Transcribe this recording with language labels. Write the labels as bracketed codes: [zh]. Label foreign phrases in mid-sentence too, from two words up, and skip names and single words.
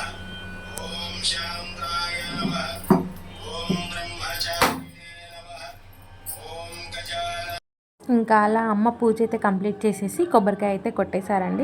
[sa] ओम शांताय नमः। ओम ब्रह्मचारिणे नमः। ओम गजानन। [te] ఇంకా అలా అమ్మ పూజ అయితే కంప్లీట్ చేసేసి కొబ్బరికాయ అయితే కొట్టేశారండి.